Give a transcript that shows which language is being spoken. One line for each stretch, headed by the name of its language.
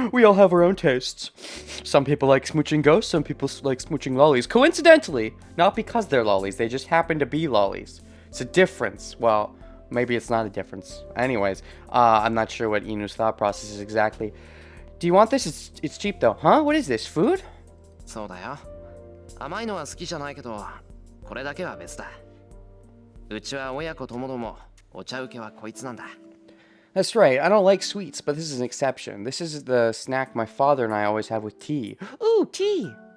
English: We all have our own tastes. Some people like smooching ghosts, some people like smooching lollies. Coincidentally, not because they're lollies, they just happen to be lollies. It's a difference. Well, maybe it's not a difference. Anyways, I'm not sure what Inu's thought process is exactly. Do you want this? It's cheap though. Huh? What is this? Food?
Japanese: そうだよ。甘いのは好きじゃないけど、これだけは別だ。うちは親子ともどもお茶受けはこいつなんだ。
English: That's right, I don't like sweets, but this is an exception. This is the snack my father and I always have with tea. Ooh, tea!